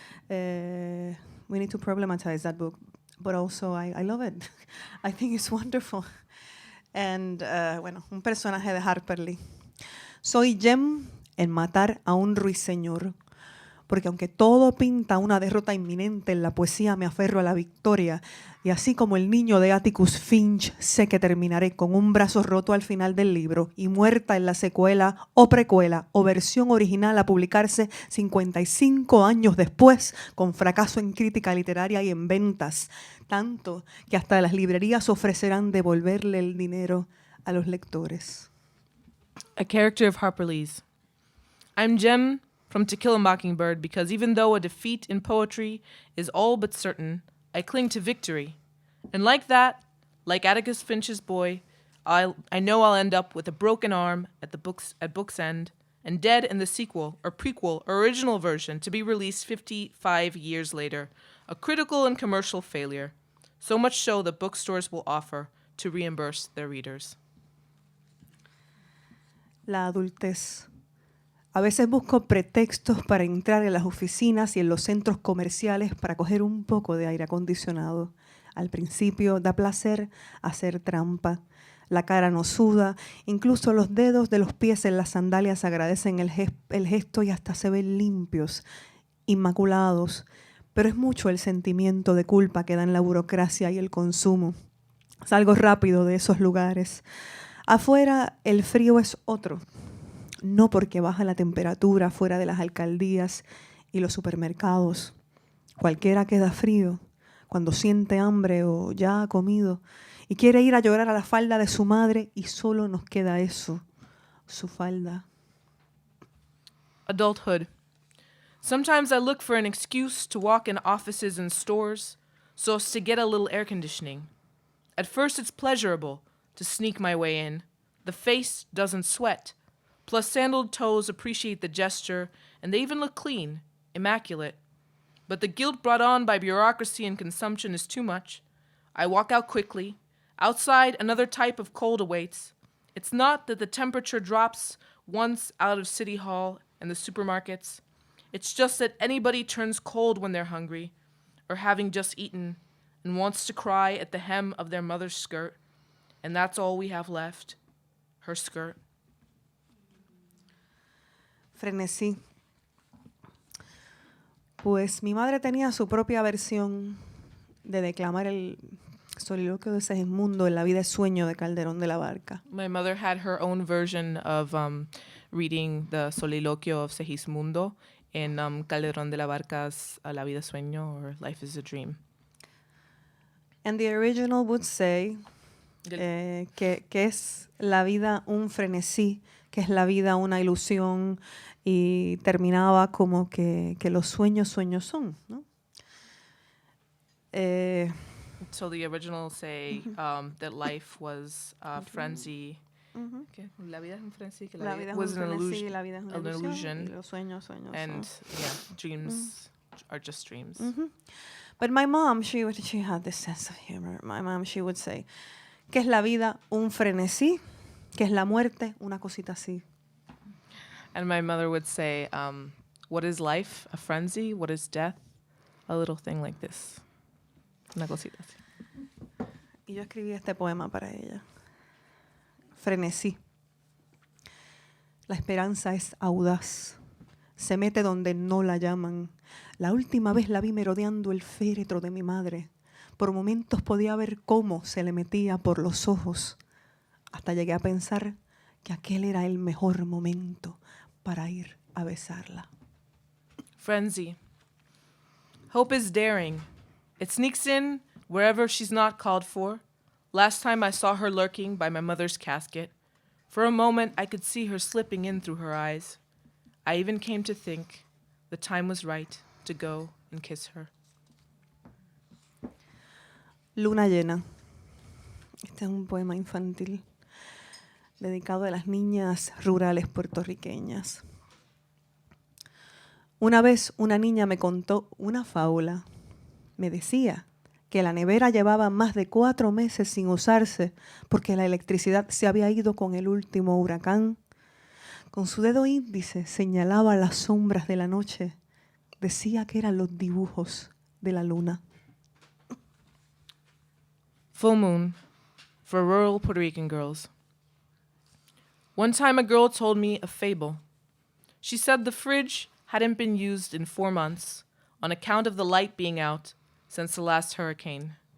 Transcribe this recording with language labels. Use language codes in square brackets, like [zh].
[en] We need to problematize that book, but also I love it. I think it's wonderful. [es] And, bueno, un personaje de Harper Lee. Soy Jem en Matar a un ruiseñor, porque aunque todo pinta una derrota inminente, en la poesía me aferro a la victoria, y así como el niño de Atticus Finch, sé que terminaré con un brazo roto al final del libro y muerta en la secuela o precuela o versión original a publicarse 55 años después, con fracaso en crítica literaria y en ventas, tanto que hasta las librerías ofrecerán devolverle el dinero a los lectores. [en] A character of Harper Lee's. I'm Jem from To Kill a Mockingbird because even though a defeat in poetry is all but certain, I cling to victory. And like that, like Atticus Finch's boy, I know I'll end up with a broken arm at book's end and dead in the sequel or prequel or original version to be released 55 years later, a critical and commercial failure, so much so that bookstores will offer to reimburse their readers. [es] La adultez. A veces busco pretextos para entrar en las oficinas y en los centros comerciales para coger un poco de aire acondicionado. Al principio da placer hacer trampa. La cara no suda, incluso los dedos de los pies en las sandalias agradecen el gesto y hasta se ven limpios, inmaculados. Pero es mucho el sentimiento de culpa que dan la burocracia y el consumo. Salgo rápido de esos lugares. Afuera el frío es otro. No porque baja la temperatura fuera de las alcaldías y los supermercados. Cualquiera queda frío cuando siente hambre o ya ha comido y quiere ir a llorar a la falda de su madre y solo nos queda eso, su falda. [en] Adulthood. Sometimes I look for an excuse to walk in offices and stores so as to get a little air conditioning. At first it's pleasurable to sneak my way in. The face doesn't sweat. Plus, sandaled toes appreciate the gesture, and they even look clean, immaculate. But the guilt brought on by bureaucracy and consumption is too much. I walk out quickly. Outside, another type of cold awaits. It's not that the temperature drops once out of City Hall and the supermarkets. It's just that anybody turns cold when they're hungry, or having just eaten, and wants to cry at the hem of their mother's skirt. And that's all we have left, her skirt. [es] Frenesí. Pues mi madre tenía su propia versión de declamar el soliloquio de Segismundo en La vida es sueño de Calderón de la Barca. [en] My mother had her own version of reading the soliloquio of Segismundo in Calderón de la Barca's La vida es sueño or Life is a Dream. And the original would say [es] que es la vida un frenesí, que es la vida una ilusión, y terminaba como que los sueños son, ¿no? [en] So the original say that life was a frenzy. [es] Okay. La vida es un frenzy. Que La vida es [en] was [es] un [en] an [es] frenesí, la vida es una [en] illusion. [es] ilusión, y los sueños [en] And [es] son. [en] yeah, dreams are just dreams. But my mom, she had this sense of humor. My mom, she would say, [es] que es la vida un frenesí, que es la muerte una cosita así. [en] And my mother would say, what is life? A frenzy? What is death? A little thing like this. [es] Una cosita así. Y yo escribí este poema para ella. Frenesí. La esperanza es audaz. Se mete donde no la llaman. La última vez la vi merodeando el féretro de mi madre. Por momentos podía ver cómo se le metía por los ojos. Hasta llegué a pensar que aquel era el mejor momento para ir a besarla. [en] Frenzy. Hope is daring. It sneaks in wherever she's not called for. Last time I saw her lurking by my mother's casket. For a moment I could see her slipping in through her eyes. I even came to think the time was right to go and kiss her. [es] Luna llena. Este es un poema infantil dedicado a las niñas rurales puertorriqueñas. Una vez una niña me contó una fábula. Me decía que la nevera llevaba más de 4 meses sin usarse porque la electricidad se había ido con el último huracán. Con su dedo índice señalaba las sombras de la noche. Decía que eran los dibujos de la luna. [en] Full moon for rural Puerto Rican girls. One time a girl told me a fable. She said the fridge hadn't been used in 4 months on account of the light being out since the last hurricane.